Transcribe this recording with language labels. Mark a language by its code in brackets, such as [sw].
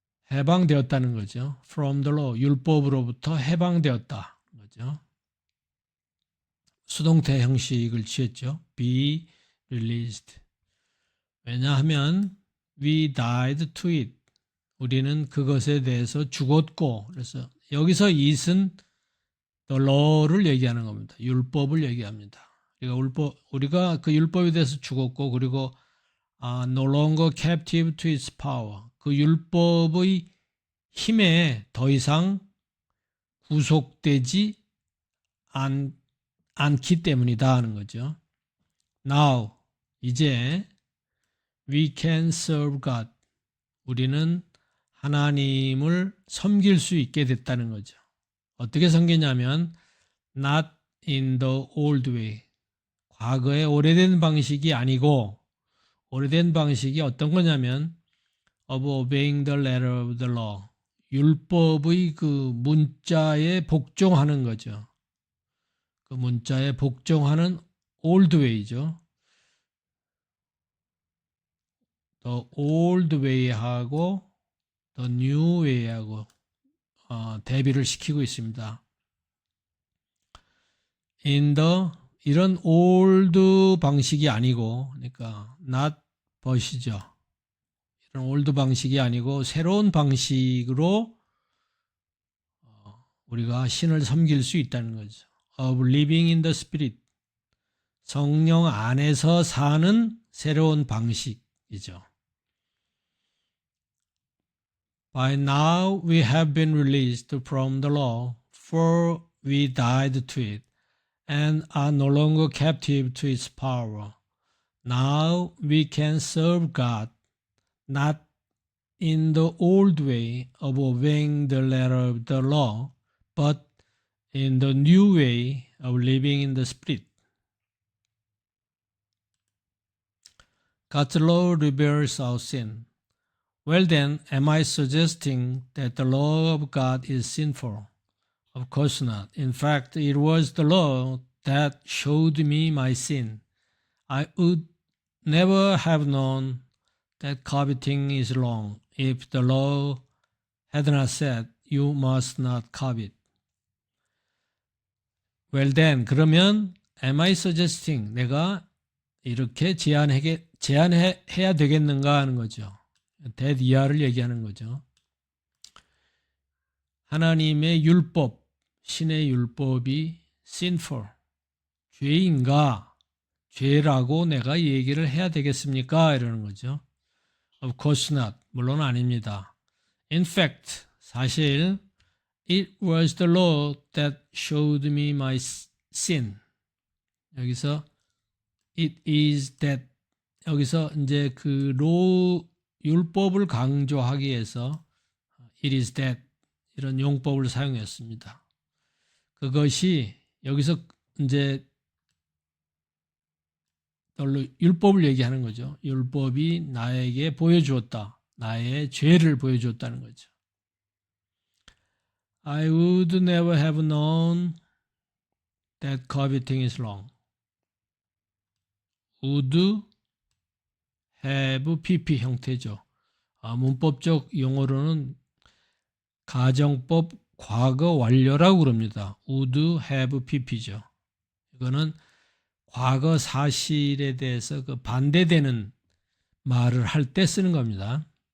[ko] 해방되었다는 거죠. [en] From the law, [ko] 율법으로부터 해방되었다. 거죠. 수동태 형식을 취했죠. [en] Be released. 왜냐하면 we died to it. [ko] 우리는 그것에 대해서 죽었고, 그래서 여기서 it은 the law를 얘기하는 겁니다. 율법을 얘기합니다. 우리가 그 율법에 대해서 죽었고, 그리고 [en] no longer captive to its power. [ko] 그 율법의 힘에 더 이상 구속되지 않기 때문이다 하는 거죠. [en] Now, 이제 we can serve God. [ko] 우리는 하나님을 섬길 수 있게 됐다는 거죠. [en] 어떻게 섬기냐면 not in the old way. [ko] 과거의 오래된 방식이 아니고, 오래된 방식이 어떤 거냐면 [en] of obeying the letter of the law. [ko] 율법의 그 문자에 복종하는 거죠. 그 문자에 복종하는 old way죠. the old way하고 the new way하고 대비를 시키고 있습니다. in the 이런 old 방식이 아니고, 그러니까 not but이죠. 이런 old 방식이 아니고 새로운 방식으로 우리가 신을 섬길 수 있다는 거죠. [en] of living in the Spirit. [ko] 성령 안에서 사는 새로운 방식이죠. [en] By now we have been released from the law, for we died to it, and are no longer captive to its power. Now we can serve God, not in the old way of obeying the letter of the law, but in the new way of living in the Spirit. God's law reveals our sin. Well then, am I suggesting that the law of God is sinful? Of course not. In fact, it was the law that showed me my sin. I would never have known that coveting is wrong if the law had not said, you must not covet. Well then, [ko] 그러면 [en] am I suggesting [ko] 내가 이렇게 제한해야 되겠는가 하는 거죠. that 이하를 얘기하는 거죠. 하나님의 율법, 신의 율법이 sinful, 죄인가, 죄라고 내가 얘기를 해야 되겠습니까? 이러는 거죠. [en] Of course not. [ko] 물론 아닙니다. [en] In fact, [ko] 사실 [en] it was the law that showed me my sin. [ko] 여기서 it is that 여기서 이제 그 율법을 강조하기 위해서 it is that 이런 용법을 사용했습니다. 그것이 여기서 이제 율법을 얘기하는 거죠. 율법이 나에게 보여주었다. 나의 죄를 보여주었다는 거죠. [en] I would never have known that coveting is wrong. [ko] would have pp 형태죠. 문법적 용어로는 가정법 과거 완료라고 그럽니다. would have pp죠. 이거는 과거 사실에 대해서 그 반대되는 말을 할 때 쓰는 겁니다.